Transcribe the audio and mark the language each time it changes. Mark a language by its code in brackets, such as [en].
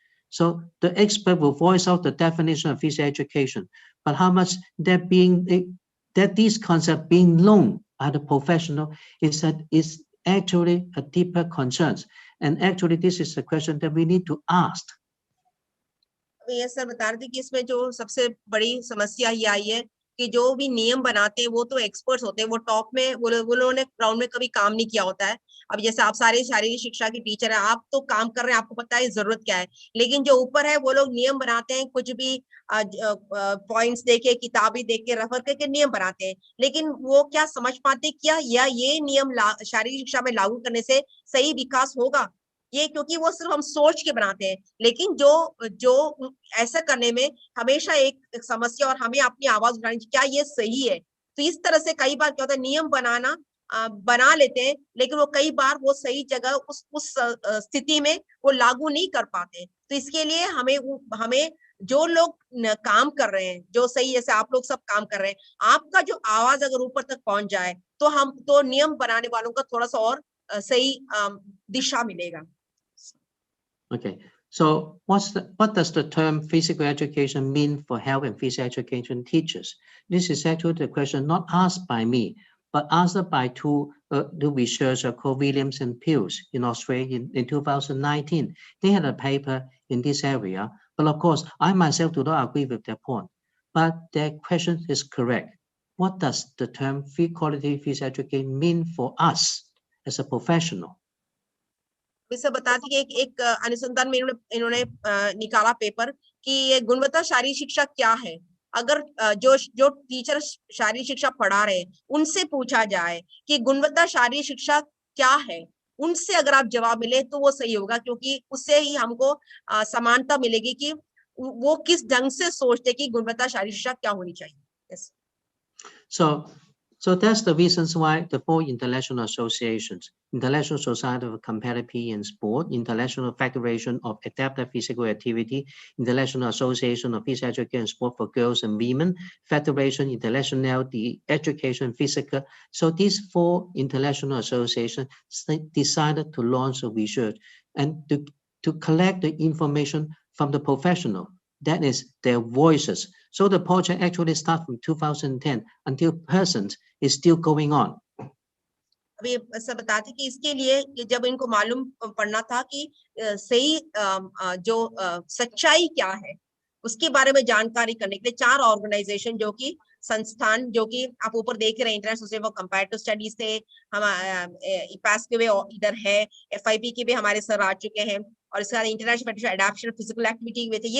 [en] So the expert will voice out the definition of physical education, but how much that these concepts being known by the professional is actually a deeper concerns. And actually this is a question that we need to ask. [hi] ये sir बता रहे थे कि इसमें जो सबसे बड़ी समस्या ये आई है कि जो भी नियम बनाते हैं वो तो एक्सपर्ट्स होते हैं, वो टॉप में वो लोगों ने ग्राउंड में कभी काम नहीं किया होता है। अब जैसे आप सारे शारीरिक शिक्षा के टीचर हैं, आप तो काम कर रहे हैं, आपको पता है जरूरत क्या है, लेकिन जो ऊपर है वो लोग नियम बनाते हैं, कुछ भी पॉइंट्स देके, किताबें देख के, रेफर करके नियम बनाते हैं, लेकिन वो क्या समझ पाते क्या या ये नियम शारीरिक शिक्षा में लागू करने से सही विकास होगा, ये क्योंकि वो सिर्फ हम सोच के बनाते हैं, लेकिन जो जो ऐसा करने में हमेशा एक समस्या, और हमें अपनी आवाज उठानी चाहिए, क्या ये सही है। तो इस तरह से कई बार क्या होता है, नियम बनाना बना लेते हैं, लेकिन वो कई बार वो सही जगह उस स्थिति में वो लागू नहीं कर पाते। तो इसके लिए हमें जो लोग काम कर रहे हैं, जो सही, जैसे आप लोग सब काम कर रहे हैं, आपका जो आवाज अगर ऊपर तक पहुंच जाए तो हम तो नियम बनाने वालों का थोड़ा सा और सही दिशा मिलेगा। [en] Okay, so what does the term physical education mean for health and physical education teachers? This is actually the question not asked by me, but answered by two researchers called Williams and Pius in Australia in 2019. They had a paper in this area, but of course, I myself do not agree with their point. But their question is correct. What does the term quality physical education mean for us as a professional? [hi] इसे बताती कि एक अनुसंधान में इन्होंने निकाला paper कि ये गुणवत्ता शारीरिक शिक्षा क्या है। अगर जो टीचर शारीरिक शिक्षा पढ़ा रहे हैं उनसे पूछा जाए कि गुणवत्ता शारीरिक शिक्षा क्या है, उनसे अगर आप जवाब मिले तो वो सही होगा, क्योंकि उससे ही हमको समानता मिलेगी कि वो किस ढंग से सोचते कि गुणवत्ता शारीरिक शिक्षा क्या होनी चाहिए। [en] yes. So that's the reasons why the four international associations, International Society of Competitive PE and Sport, International Federation of Adaptive Physical Activity, International Association of Physical Education and Sport for Girls and Women, Federation International de Education Physical. So these four international associations decided to launch a research and to collect the information from the professional, that is their voices. So the project actually started from 2010 until present is still going on. [hi] अभी ऐसा बताते कि इसके लिए कि जब इनको मालूम पड़ना था कि सही जो सच्चाई क्या है, उसके बारे में जानकारी करने के लिए 4 ऑर्गेनाइजेशन जो कि संस्थान, जो कि आप ऊपर देख रहे हैं, international society for comparative studies से हम इपास के भी इधर है, FIP के भी हमारे सर आ चुके हैं, और इसके बाद international federation adaptation physical activity में थे।